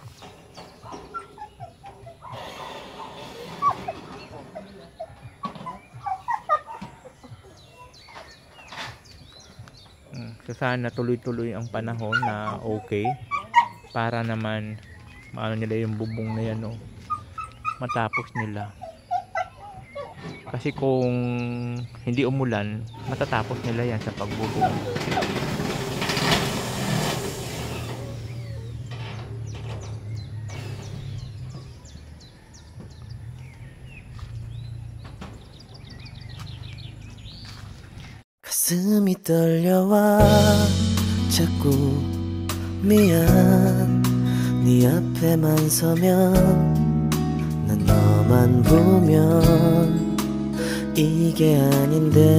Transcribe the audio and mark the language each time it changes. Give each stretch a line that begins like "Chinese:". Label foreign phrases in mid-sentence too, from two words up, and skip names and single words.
Filipino: So sana tuloy-tuloy ang panahon na okay. Para naman maano nila yung bubong na yan o. Matapos nila. Kasi kung hindi umulan, matatapos nila yan sa pagbubong.
Korean: 가슴이 떨려와 자꾸 미안 네 앞에만 서면 난 너만 보면 이게 아닌데